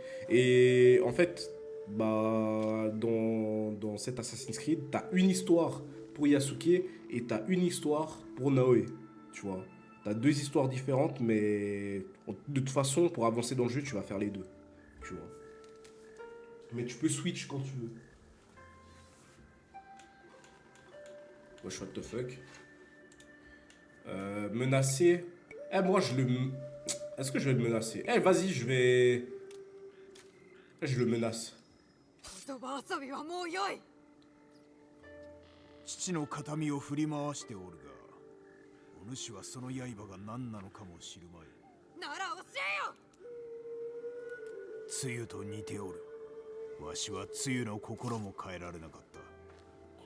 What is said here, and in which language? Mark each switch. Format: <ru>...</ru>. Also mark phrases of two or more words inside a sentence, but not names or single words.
<fr>Et en fait, bah, dans cet Assassin's Creed, t'as une histoire pour Yasuke et t'as une histoire pour Naoe. Tu vois. T'as deux histoires différentes, mais de toute façon, pour avancer dans le jeu, tu vas faire les deux. Tu vois. Mais tu peux switch quand tu veux. Wesh,</fr> <en>what the fuck.</en> <fr>Menacer. Eh, moi, je le... Est-ce que je vais le menacer? Eh, vas-y, je vais... Je le menace.</fr> <ja>言葉遊びはもうよい。父の形見を振り回しておるが、お主はその刃が何なのかも知るまい。なら教えよ。露と似ておる。わしは露の心も変えられなかった。</ja>